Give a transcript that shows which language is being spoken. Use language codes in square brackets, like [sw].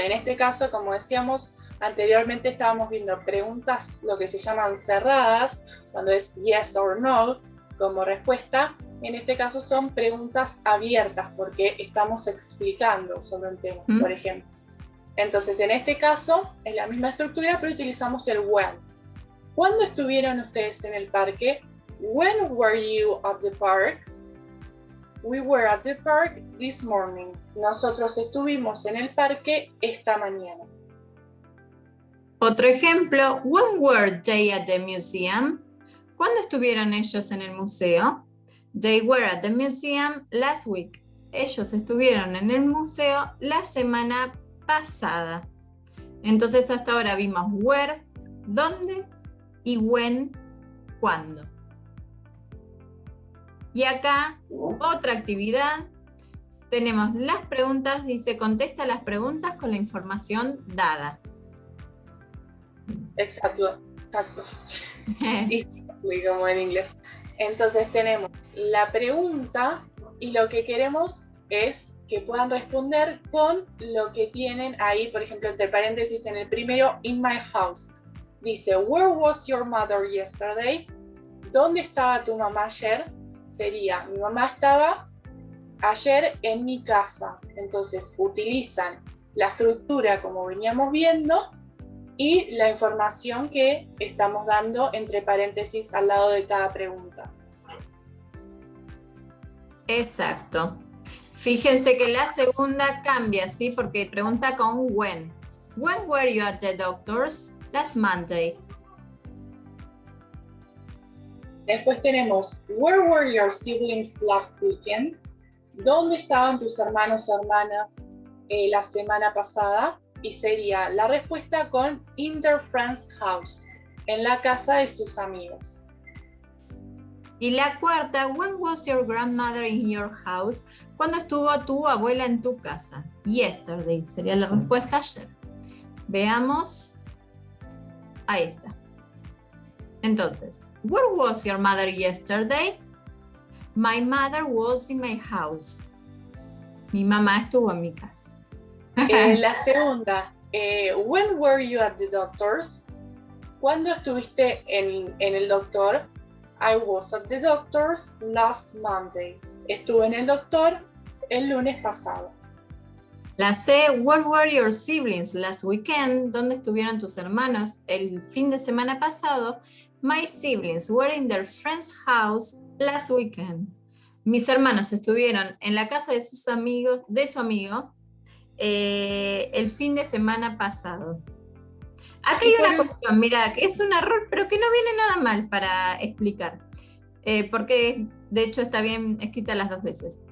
[es] En este caso, como decíamos, anteriormente estábamos viendo preguntas, lo que se llaman cerradas, cuando es [en] yes or no, [es] como respuesta. En este caso son preguntas abiertas, porque estamos explicando sobre un tema, por ejemplo. Entonces, en este caso, es la misma estructura, pero utilizamos el when. ¿Cuándo estuvieron ustedes en el parque? [en] When were you at the park? We were at the park this morning. [es] Nosotros estuvimos en el parque esta mañana. Otro ejemplo, [en] when were they at the museum? [es] ¿Cuándo estuvieron ellos en el museo? [en] They were at the museum last week. [es] Ellos estuvieron en el museo la semana pasada. Entonces hasta ahora vimos where, dónde, y when, cuándo. Y acá otra actividad. tenemos las preguntas, dice, contesta las preguntas con la información dada. Exacto. [en] Exactly, [es] como en inglés. Entonces tenemos la pregunta y lo que queremos es que puedan responder con lo que tienen ahí, por ejemplo, entre paréntesis en el primero, [en] in my house. [es] Dice, [en] where was your mother yesterday? [es] ¿Dónde estaba tu mamá ayer? Sería, mi mamá estaba ayer en mi casa. Entonces utilizan la estructura como veníamos viendo y la información que estamos dando entre paréntesis al lado de cada pregunta. Exacto. Fíjense que la segunda cambia, ¿sí? Porque pregunta con when. [en] When were you at the doctor's? Last Monday. [es] Después tenemos, [en] where were your siblings last weekend? [es] ¿Dónde estaban tus hermanos o hermanas la semana pasada? Y sería la respuesta con [en] in their friend's house, [es] en la casa de sus amigos. Y la cuarta, [en] when was your grandmother in your house? [es] ¿Cuándo estuvo tu abuela en tu casa? [en] Yesterday, [es] sería la respuesta ayer. Veamos. Ahí está. Entonces, [en] where was your mother yesterday? My mother was in my house. [es] Mi mamá estuvo en mi casa. La segunda, [en] when were you at the doctor's? [es] ¿Cuándo estuviste en el doctor? [en] I was at the doctor's last Monday. [es] Estuve en el doctor el lunes pasado. La C, [en] where were your siblings last weekend? [es] ¿Dónde estuvieron tus hermanos el fin de semana pasado? [en] My siblings were in their friend's house last weekend. [es] Mis hermanos estuvieron en la casa de sus amigos, de su amigo, el fin de semana pasado. Acá hay una cuestión, mira, que es un error, pero que no viene nada mal para explicar, porque de hecho está bien escrita las dos veces.